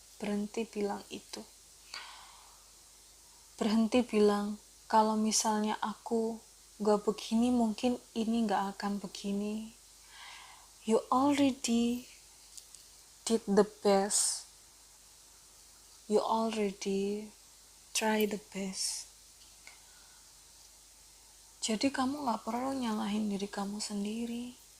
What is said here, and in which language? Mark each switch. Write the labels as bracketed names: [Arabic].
[Indonesian] Berhenti bilang itu. Berhenti bilang kalau misalnya aku gak begini, mungkin ini gak akan begini. [English] You already did the best. You already try the best. [Indonesian] Jadi kamu gak perlu nyalahin diri kamu sendiri.